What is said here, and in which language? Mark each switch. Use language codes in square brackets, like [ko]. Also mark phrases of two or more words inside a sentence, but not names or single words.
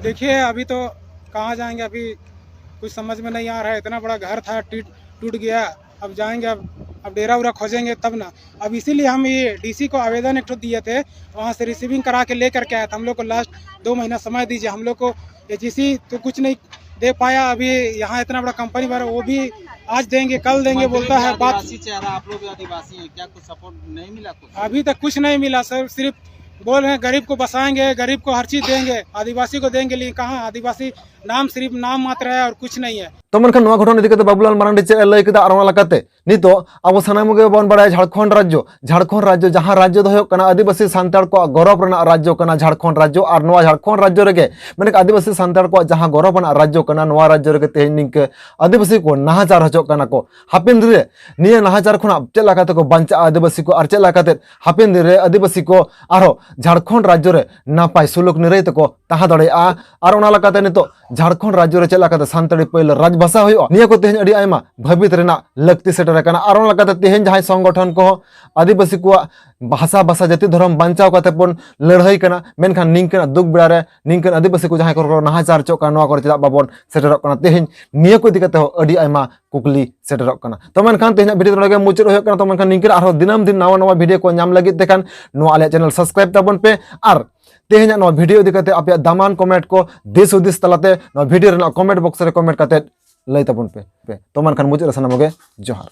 [hi] देखिए अभी तो कहाँ जाएंगे अभी कुछ समझ में नहीं आ रहा है इतना बड़ा घर था टूट गया अब जाएंगे अब डेरा उरा खोजेंगे तब ना अब इसीलिए हम ये डीसी को आवेदन एक दिए थे वहाँ से रिसीविंग करा के लेकर के आए थे हम लोग को लास्ट 2 महीना समय दीजिए हम लोग को एचईसी तो कुछ नहीं दे पाया अभी यहाँ इतना बड़ा कंपनी वाला वो भी आज देंगे कल देंगे बोलता है बात चेहरा आप लोग आदिवासी हैं क्या कुछ सपोर्ट नहीं मिला कुछ अभी तक कुछ नहीं मिला सर सिर्फ बोल रहे हैं गरीब को बसाएंगे गरीब को हर चीज देंगे आदिवासी को देंगे लेकिन कहाँ आदिवासी नाम सिर्फ नाम मात्र है और कुछ नहीं है। [sat] तो मनखान नवा घटना इदी कते बाबूलाल मारांडी चेक लय केदा आर ओना लकाते नितो अब सानाम गे बन बड़ाय झारखंड राज्य जहां राज्य दो होयक कना आदिवासी सांताड़ को गौरव रना राज्य कना झारखंड राज्य और नवा झारखंड राज्य रेगे माने आदिवासी सांताड़ को जहां गौरव रना राज्य कना नवा राज्य रेगे तेहेन निंके आदिवासी को नाहाचार हचोक कना को हापिन रे निया नाहाचार खना चे लाकाते को बांचा आदिवासी को और चे लाकाते हापिन रे आदिवासी को आरो झारखंड राज्य रे नापाय सुलुक निरय तको ताहा दड़ेआ और ओना लकाते नितो झारखंड राज्य रे चे लाकाते सांताड़ी पहले राजभाषा हुई निया को तेहेन अड़ी आयमा भवित रेना लक्ति सेटर कना और ओना लकाते तेहेन जहां संगठन को आदिवासी को भाषा जाति धर्म बांचाव काते बन लड़ाई कना मेनखान निंकन दुख बेड़ा रे निंकन आदिवासी को जहां को नाहाचार चोक कना नवा चेदा बाबन सेटर कना तेहेन निया को दिकते अड़ी आयमा कुकली सेटर कना तो मेनखान तेहेन वीडियो लगे मुचाद होय कना तो मेनखान निंकन आरो दिनम दिन नवा वीडियो को नाम लगी तेखान नवा आले [en] channel subscribe [sat] ताबन पे और तेहेन नवा वीडियो दिकते आपे दामान कमेंट को देश उद्देश्य तलाते नवा वीडियो रे [en] comment box [sat] रे कमेंट काते लय ताबन पे तो मेनखान मुचाद सानाम गे जोहार।